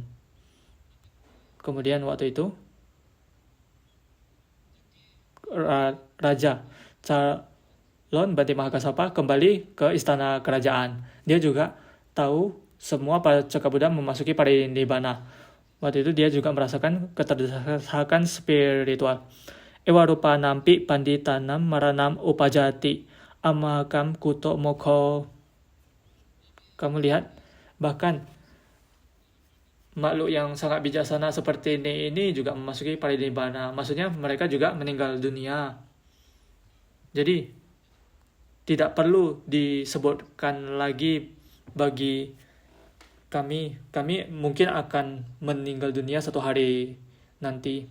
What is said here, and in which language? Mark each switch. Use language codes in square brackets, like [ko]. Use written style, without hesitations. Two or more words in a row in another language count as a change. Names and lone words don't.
[id] Kemudian waktu itu Raja calon Bante Mahakasapa kembali ke istana kerajaan. Dia juga tahu semua pacaka Buddha memasuki parinibbana. Waktu itu dia juga merasakan keterdesakan spiritual. [pi] Ewa rupa nampi panditanam maranam upajati amakam kuto mokho. [id] Kamu lihat, bahkan makhluk yang sangat bijaksana seperti ini juga memasuki parinibbana. Maksudnya mereka juga meninggal dunia. Jadi tidak perlu disebutkan lagi bagi kami mungkin akan meninggal dunia satu hari nanti.